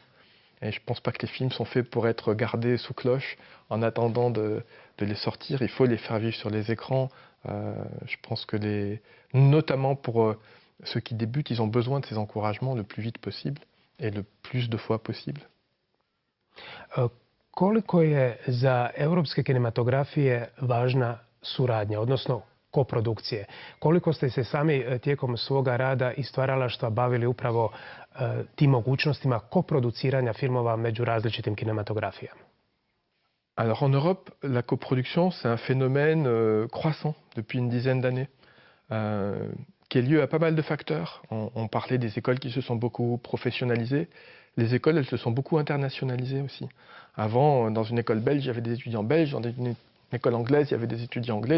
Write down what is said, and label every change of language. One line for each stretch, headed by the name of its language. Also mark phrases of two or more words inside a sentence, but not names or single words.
French: Et je ne pense pas que les films sont faits pour être gardés sous cloche en attendant de les sortir. Il faut les faire vivre sur les écrans. Je pense que notamment pour ceux qui débutent, ils ont besoin de ces encouragements le plus vite possible et le plus de fois possible.
Croatian: Koliko je za europske kinematografije važna suradnja, odnosno koprodukcije. Koliko ste se sami tijekom svoga rada i stvaralaštva bavili upravo tim mogućnostima koproduciranja filmova među različitim kinematografijama?
French: Alors en Europe, la coproduction, c'est un phénomène croissant depuis une dizaine d'années, qui est lié à pas mal de facteurs. On parlait des écoles qui se sont beaucoup professionnalisées. Les écoles, elles se sont beaucoup internationalisées aussi. Avant, dans une école belge, il y avait des étudiants belges. Dans une école anglaise, il y avait des étudiants anglais.